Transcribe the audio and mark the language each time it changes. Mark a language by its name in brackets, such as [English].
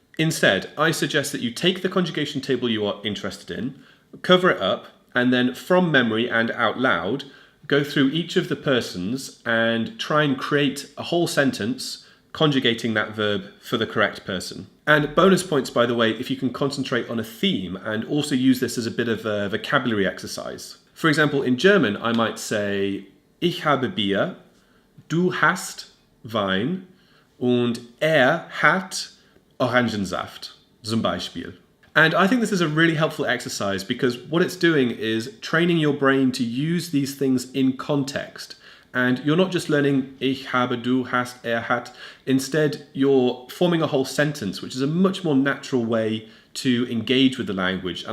[English] Instead, I suggest that you take the conjugation table you are interested in, cover it up, and then from memory and out loud, go through each of the persons and try and create a whole sentence conjugating that verb for the correct person. And bonus points, by the way, if you can concentrate on a theme and also use this as a bit of a vocabulary exercise. For example, in German, I might say, [German] Ich habe Bier, du hast Wein und hat Orangensaft, zum Beispiel. [English] And I think this is a really helpful exercise because what it's doing is training your brain to use these things in context. And you're not just learning [German] ich habe, du hast, hat. [English] Instead, you're forming a whole sentence, which is a much more natural way to engage with the language.